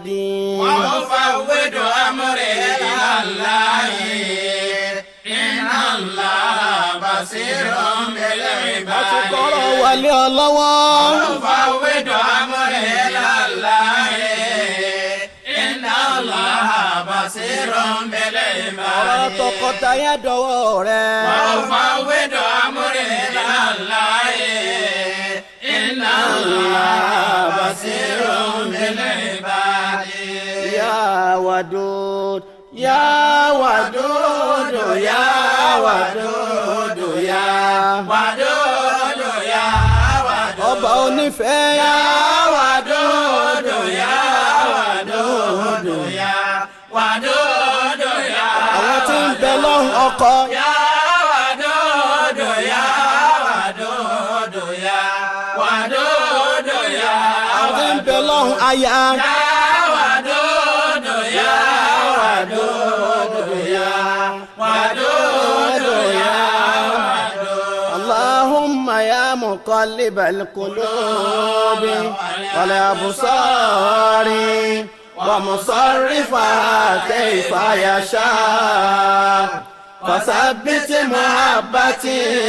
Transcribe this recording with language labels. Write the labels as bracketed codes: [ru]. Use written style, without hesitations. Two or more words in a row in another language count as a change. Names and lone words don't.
[ar] وأفوض أمري إلى الله إن الله بصير بالعباد. أتقرأ ولي الله. وأفوض أمري إلى الله إن الله بصير بالعباد. [yo] tọkọtaya dọwọ́ rẹ̀. [ar] وأفوض أمري إلى الله إن الله بصير بالعباد. يا ودود يا ودود يا ودود يا ودود يا ودود [yo] ọba onífẹ́ [ar] يا ودود يا ودود يا ودود يا [yo] àwọn tí ń bẹ lọ́hùn ọkọ. [ar] يا ودود يا ودود يا ودود يا [yo] àwọn tí ń bẹ lọ́hùn aya. [ar] يا ودود يا ودود يا ودود يا ودود. اللهم يا مقلب القلوب والأبصار ومصرفها كيف يشاء فثبت محبتي